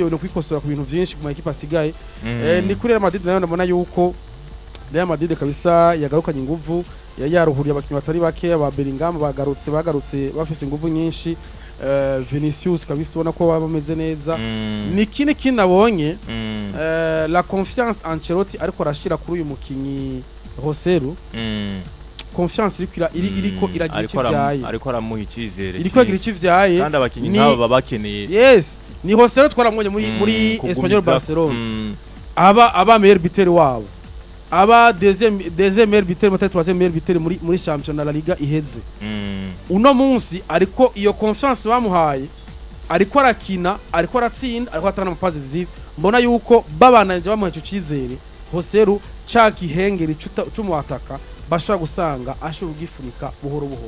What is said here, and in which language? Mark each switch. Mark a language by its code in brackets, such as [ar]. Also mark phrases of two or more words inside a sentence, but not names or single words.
[rn] yone kwikosora ku bintu vyinshi ku ma equipe asigaye ni kuri Real Madrid nayo ndabona yuko Real Madrid kabisa yagarukanye inguvu yaruhuriye abakinyi batari bake aba Bellingham bagarutse bafise inguvu nyinshi Vinicius kabisa ubona ko bameze neza ni kindi nabonye [fr] la confiance [rn] Ancelotti ariko arashira kuri uyu mukinyi Roseru confiance iriko iragira ikivyaye ariko aramuha ikizere iriko iragira ikivyaye kandi abakinyi nk'abo babakeneye yes ni Roseru twaramwonye muri Espanyol Barcelona aba [fr] meilleur buteur [rn] wabo aba [fr] deuxième meilleur buteur peut-être troisième meilleur buteur [rn] muri championnat la Liga iheze uno munsi ariko iyo confiance bamuhaye ariko arakina ariko aratsinda ariko atana amapazi zive mbona yuko babananje bamuha ico cizere Roseru caki hengeri cy'umuataka bashobora gusanga ashobora kugifunika buhoro buhoro